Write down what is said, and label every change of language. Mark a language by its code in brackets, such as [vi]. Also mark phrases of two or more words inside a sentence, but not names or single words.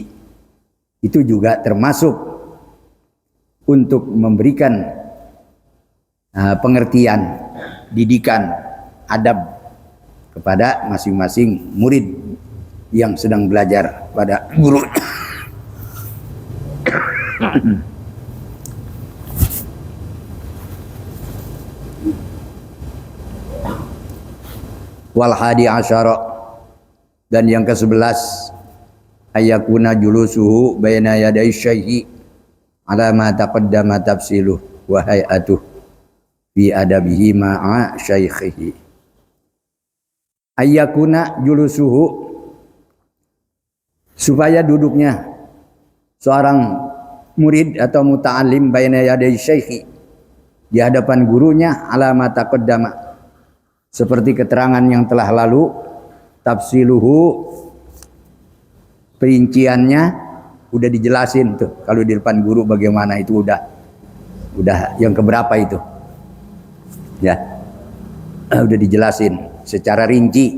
[id] Itu juga termasuk untuk memberikan pengertian, didikan, adab kepada masing-masing murid yang sedang belajar pada guru. [ar] والحادي عشر, [id] dan yang ke-11 [ar] أن يكون جلوسه بين يدي شيخه على ما تقدم تفصيله وهيئته في أدبه مع شيخه. أن يكون جلوسه, [id] supaya duduknya seorang murid atau muta'alim [ar] بين يدي شيخه, [id] di hadapan gurunya, [ar] على ما تقدم, [id] seperti keterangan yang telah lalu, tafsiluhu, perinciannya udah dijelasin tuh. Kalau di depan guru bagaimana itu udah yang keberapa itu, ya udah dijelasin secara rinci.